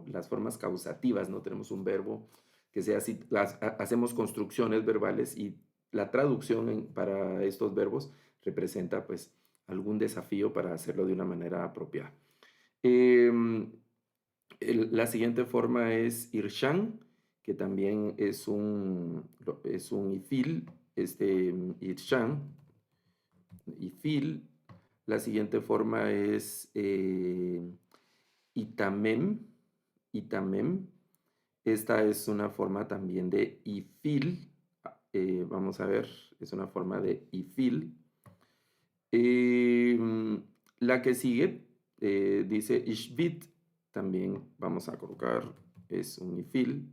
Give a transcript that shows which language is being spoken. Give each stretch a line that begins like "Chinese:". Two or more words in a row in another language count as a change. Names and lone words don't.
Spanish: Las formas causativas, ¿no? Tenemos un verbo que sea así, hacemos construcciones verbales y la traducción para estos verbos representa, pues, algún desafío para hacerlo de una manera apropiada. La siguiente forma es Irshan, que también es un ifil, Irshan, ifil. La siguiente forma es Itamem, Itamem. Esta es una forma también de ifil. Vamos a ver, es una forma de ifil. La que sigue dice Ishbit, también vamos a colocar, es un ifil.